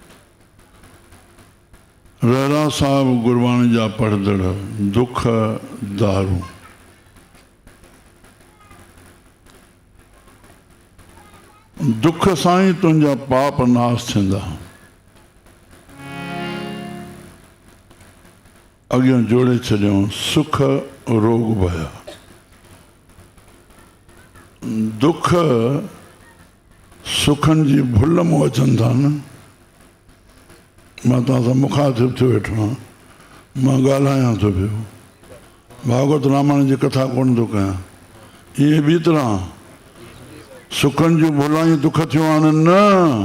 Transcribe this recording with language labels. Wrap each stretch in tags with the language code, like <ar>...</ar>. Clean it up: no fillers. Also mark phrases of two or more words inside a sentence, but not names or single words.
<sd>रहरा साहिब गुरबाणी जा पढ़दड़, दुख दारू। दुख सां ई तुंहिंजा पाप नाश थींदा। अॻियां जोड़े छॾियऊं,</sd> <pa>सुख रोग भया।</pa> <sd>दुख सुखनि जी भुल मों अचनि था न। मां तव्हां सां मुखातिब थियो वेठो आहियां, मां ॻाल्हायां थो पियो, भागवत रामायण जी कथा कोन थो कयां। इहे ॿी तरह सुखनि जूं भुलां ई दुख थियूं आहिनि न।</sd>